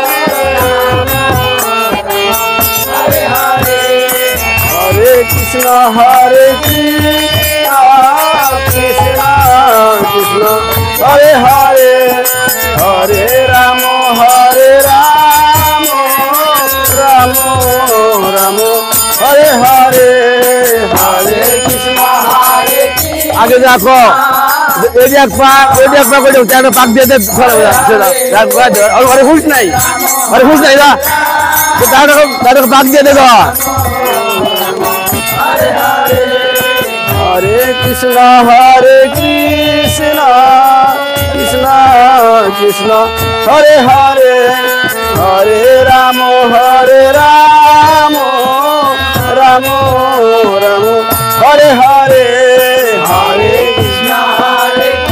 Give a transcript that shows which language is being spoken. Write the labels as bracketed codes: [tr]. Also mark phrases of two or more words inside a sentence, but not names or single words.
[sa] Hare Hare, Hare Krishna, Hare Krishna, Krishna Krishna Hare Hare, Hare Rama, Hare Rama, Rama Hare Hare, Hare Krishna, [bn] আগে দেখো এই এক পা করে একটা পাক দিয়ে দে হুশ নাই হুশ নাই না তাদের পাক দিয়ে দে [sa] হরে কৃষ্ণ কৃষ্ণ কৃষ্ণ হরে হরে হরে রাম রাম রাম হরে হরে হরে কৃষ্ণ হরে